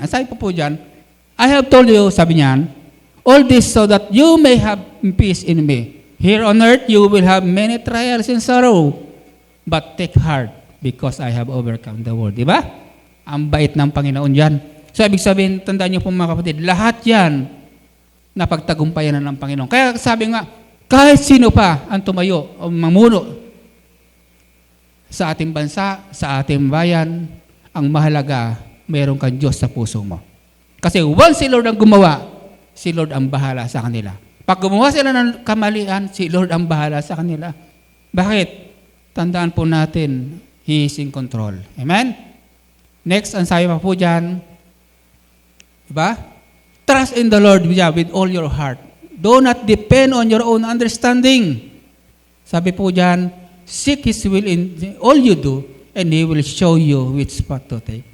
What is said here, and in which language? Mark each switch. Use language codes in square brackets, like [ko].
[tl] Ang sabi po dyan, [en] I have told you, [tl] sabi niyan, [en] all this so that you may have peace in me. Here on earth, you will have many trials and sorrow. But take heart, because I have overcome the world. [tl] Diba? Ang bait ng Panginoon yan. So, ibig sabihin, tandaan niyo po mga kapatid, lahat yan napagtagumpayan na ng Panginoon. Kaya sabi nga, kahit sino pa ang tumayo o mamuno sa ating bansa, sa ating bayan, ang mahalaga, mayroon kang Diyos sa puso mo. Kasi once si Lord ang gumawa, si Lord ang bahala sa kanila. Pag gumawa sila ng kamalian, si Lord ang bahala sa kanila. Bakit? Tandaan po natin, [en] He is in control. Amen? [tl] Next, ang sabi pa po dyan, diba? [en] Trust in the Lord with all your heart. Do not depend on your own understanding. [tl] Sabi po dyan, [en] seek His will in all you do, and He will show you which path to take.